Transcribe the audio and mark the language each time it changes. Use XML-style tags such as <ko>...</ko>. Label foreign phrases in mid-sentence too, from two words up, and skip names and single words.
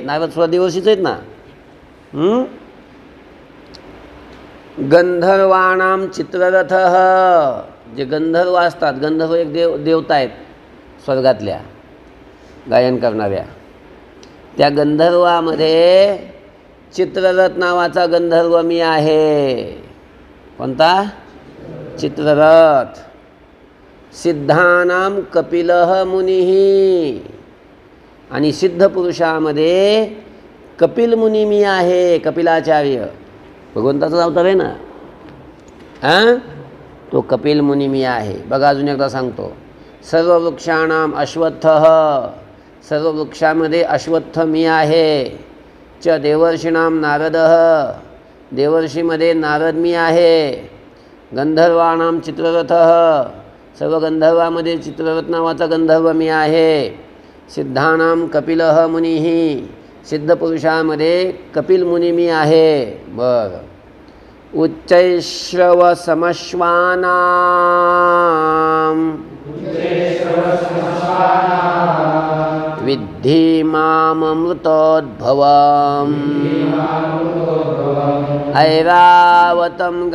<mr>नारद सुद्धा देवर्षीच आहेत ना.</mr> <sa>गंधर्वाणाम चित्ररथः,</sa> <mr>जे गंधर्व असतात, गंधर्व एक देवता आहेत स्वर्गातल्या गायन करणाऱ्या. त्या गंधर्वामध्ये चित्ररथ नावाचा गंधर्व मी आहे. कोणता? चित्ररथ.</mr> <sa>सिद्धानां कपिलः मुनिः,</sa> <mr>आणि सिद्ध पुरुषामध्ये कपिल मुनी मी आहे. कपिलाचार्य भगवंताचा अवतार आहे ना. तो कपिल मुनी मी आहे. बघा अजून एकदा सांगतो.</mr> <sa>सर्व वृक्षाणाम अश्वत्थः,</sa> <mr>सर्व वृक्षामध्ये अश्वत्थ मी आहे.</mr> <sa>च देवर्षीणाम नारदः,</sa> <mr>देवर्षीमध्ये नारद मी आहे.</mr> <sa>गंधर्वाणाम चित्ररथः,</sa> <mr>सर्व गंधर्वामध्ये चित्ररथ नावाचा गंधर्व मी आहे.</mr> <sa>सिद्धानाम कपिलः मुनिः,</sa> <mr>सिद्ध पुरुषामध्ये कपिल मुनी मी आहे. बर.</mr> <sa>उच्चैश्रव समश्वानां विद्धि माममृतोद्भवम् ऐरावतं</sa>